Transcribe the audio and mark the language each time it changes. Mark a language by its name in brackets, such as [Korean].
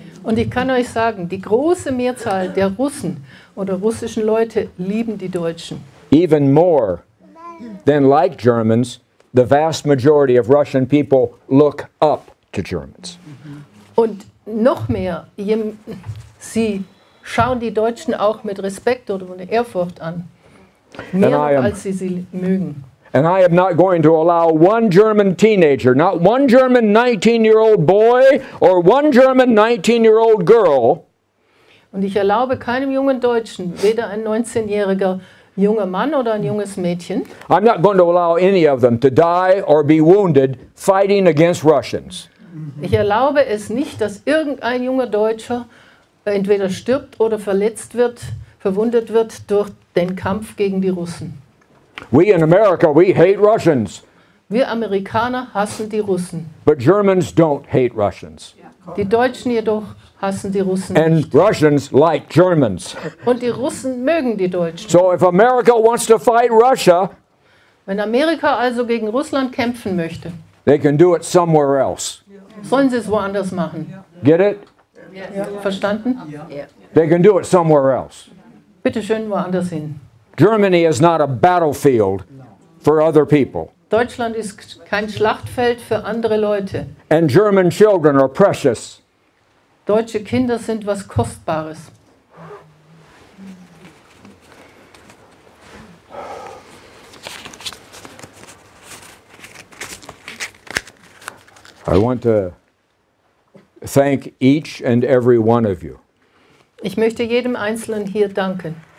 [German] Und ich kann euch sagen, die große Mehrzahl der Russen oder russischen Leute lieben die Deutschen. [English] Even more than like Germans, the vast majority of Russian people look up to Germans. [German] Und noch mehr, sie schauen die Deutschen auch mit Respekt oder mit Ehrfurcht an. Mehr noch, als sie mögen. [English] And I am not going to allow one German teenager, not one German 19-year-old boy or one German 19-year-old girl. [German] Und ich erlaube keinem jungen Deutschen, weder ein 19-jähriger junger Mann oder ein junges Mädchen. [English] I'm not going to allow any of them to die or be wounded fighting against Russians. [German] Ich erlaube es nicht, dass irgendein junger Deutscher entweder stirbt oder verletzt wird, verwundet wird durch den Kampf gegen die Russen. [English] We in America, we hate Russians. [German] Wir Amerikaner hassen die Russen. [English] But Germans don't hate Russians. [German] Die Deutschen jedoch hassen die Russen [English] And [German] nicht. [English] Russians like Germans. [German] Und die Russen mögen die Deutschen. [English] So if America wants to fight Russia, [German] wenn Amerika also gegen Russland kämpfen möchte, [English] they can do it somewhere else. [German] sollen sie es woanders machen. [English] Get it? [German] Ja, verstanden? [English] They can do it somewhere else. [German] Bitte schön woanders hin. [English] Germany is not a battlefield for other people. [German] Deutschland ist kein Schlachtfeld für andere Leute. [English] And German children are precious. [German] Deutsche Kinder sind was Kostbares. [English] I want to thank each and every one of you. [German] Ich möchte jedem Einzelnen hier danken.